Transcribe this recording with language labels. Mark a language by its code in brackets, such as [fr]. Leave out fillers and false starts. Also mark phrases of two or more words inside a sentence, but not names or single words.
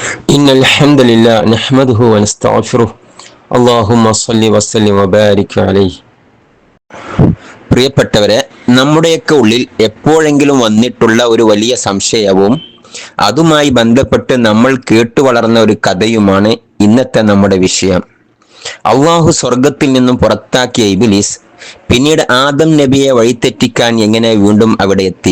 [ar] إن الحمد لله نحمده ونستغفره اللهم صل وسلم وبارك عليه. [ml] പ്രിയപ്പെട്ടവരെ, നമ്മുടെയൊക്കെ ഉള്ളിൽ എപ്പോഴെങ്കിലും വന്നിട്ടുള്ള ഒരു വലിയ സംശയവും അതുമായി ബന്ധപ്പെട്ട് നമ്മൾ കേട്ടു വളർന്ന ഒരു കഥയുമാണ് ഇന്നത്തെ നമ്മുടെ വിഷയം. അള്ളാഹു സ്വർഗത്തിൽ നിന്നും പുറത്താക്കിയ ഇബ്ലീസ് പിന്നീട് ആദം നബിയെ വഴിതെറ്റിക്കാൻ എങ്ങനെ വീണ്ടും അവിടെ എത്തി?